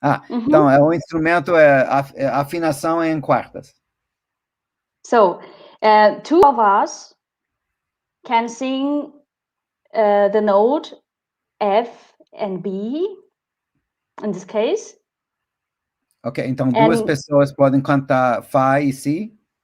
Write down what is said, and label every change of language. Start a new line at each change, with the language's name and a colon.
Portuguese: Então o instrumento a afinação é em quartas.
English: So, two of us can sing the note F and B in this case.
Portuguese: Ok, então duas pessoas podem cantar Fá e Si.